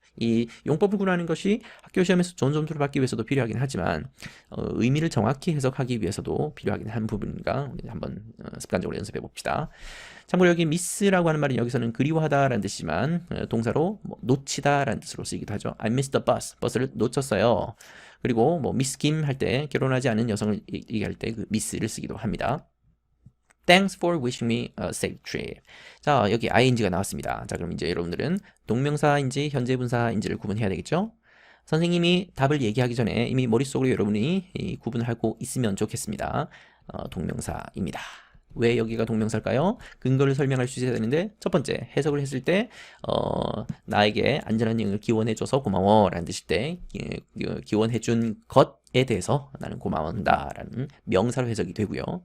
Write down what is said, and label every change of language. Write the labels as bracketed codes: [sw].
[ko] 이 용법을 구분하는 것이 학교 시험에서 좋은 점수를 받기 위해서도 필요하긴 하지만 의미를 정확히 해석하기 위해서도 필요하긴 한 부분이니까 우리 한번 습관적으로 연습해 봅시다. 참고로 여기 miss라고 하는 말은 여기서는 그리워하다라는 뜻이지만 동사로 놓치다라는 뜻으로 쓰이기도 하죠. [en] I missed the bus. [ko] 버스를 놓쳤어요. 그리고 뭐 [en] miss Kim [ko] 할 때 결혼하지 않은 여성을 얘기할 때 그 miss를 쓰기도 합니다. [en] Thanks for wishing me a safe trip. [ko] 자, 여기 ing가 나왔습니다. 자, 그럼 이제 여러분들은 동명사인지 현재 분사인지를 구분해야 되겠죠? 선생님이 답을 얘기하기 전에 이미 머릿속으로 여러분이 구분을 하고 있으면 좋겠습니다. 동명사입니다. 왜 여기가 동명사일까요? 근거를 설명할 수 있어야 되는데, 첫 번째 해석을 했을 때 나에게 안전한 여행을 기원해줘서 고마워 라는 뜻일 때 기원해준 것에 대해서 나는 고마워한다 라는 명사로 해석이 되고요.